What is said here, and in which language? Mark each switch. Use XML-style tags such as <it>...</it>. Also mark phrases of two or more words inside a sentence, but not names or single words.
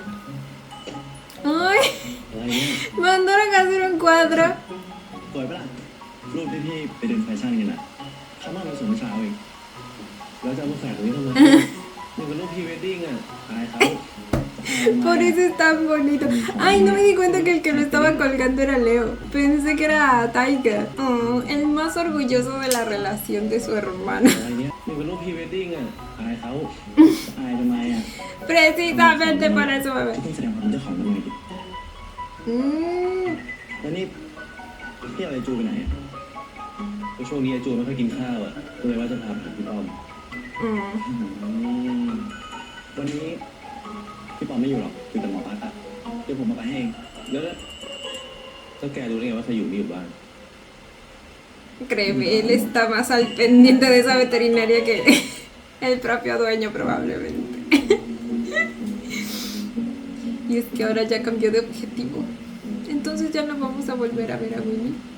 <es>¡Ay! Mandaron a hacer un cuadro.</es> <th>สวยปะล่ะรูปที่ไปเดินแฟชั่นกันอ่ะเขามาสวยเมื่อเช้าเองแล้วจะเอามาแฝงตรงนี้ทำไมนี่เป็นรูปพรีเวดดิ้งอ่ะอายเขา</th> <es>Por eso es tan bonito. Ay, no me di cuenta que el que lo estaba colgando era Leo. Pensé que era Taika. Oh, el más orgulloso de la relación de su hermano.</es> <th>อะไรเงี้ยนี่เป็นรูปพรีเวดดิ้งอ่ะอายเขาอายทำไมอ่ะ</th> <es>Precisamente para eso, bebé.</es> <th>ต้องแสดงความเป็นเจ้าของทำไมดิแล้วนี่พี่เอาไอจูไปไหนอ่ะก็ช่วงนี้ไอจูไม่ค่อยกินข้าวอ่ะก็เลยว่าจะพาไปหาพี่ป้อมวันนี้พี่ป้อมไม่อยู่หรอกอยู่แต่หมอปั๊กอ่ะเดี๋ยวผมมาไปให้เองแล้วแกรู้ได้ไงว่าใครอยู่นี่อยู่บ้าน</th> <es>Créeme, él está más al pendiente de esa veterinaria que el propio dueño probablemente. Y es que ahora ya cambió de objetivo. Entonces ya no vamos a volver a ver a Winnie.</es>